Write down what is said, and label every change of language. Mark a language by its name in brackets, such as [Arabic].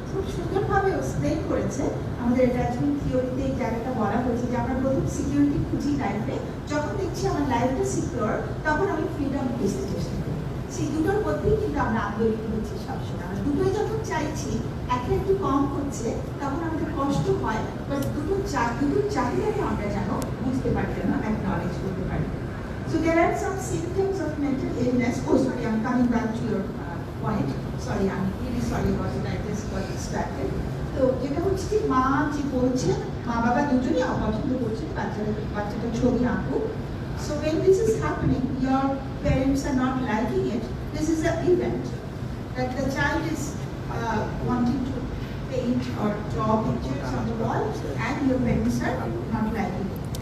[Bangla] খুব সুন্দরভাবে এক্সপ্লেন করেছে আমাদের অ্যাটাচমেন্ট থিওরিতে এই জায়গাটা বলা হয়েছে যে আমরা প্রথম সিকিউরিটি খুঁজি লাইফে, যখন দেখছি আমার লাইফটা সিকিউর তখন আমি ফ্রিডম খুঁজতে চেষ্টা করি। সেই দুটোর মধ্যেই কিন্তু আমরা আন্দোলিত হচ্ছি সবসময়, আমরা দুটোই যখন চাইছি একটা একটু কম হচ্ছে তখন আমাদের কষ্ট হয়, বাট দুটোর চাহিদাকে আমরা যেন বুঝতে পারি, যেন অ্যাকনলেজ করতে পারি। [English] So there are some symptoms of mental illness. Oh sorry, I'm coming back to your point. Sorry, I'm really sorry about it, I just got distracted. [Bangla] তো যেটা হচ্ছে যে মা যে বলছেন, মা বাবা দুজনই পছন্দ করছেন বাচ্চাটা ছবি আঁকুক। [English] So when this is happening, your parents are not liking it. This is an event that the child is wanting to paint or draw pictures on the wall, and your parents are not liking it.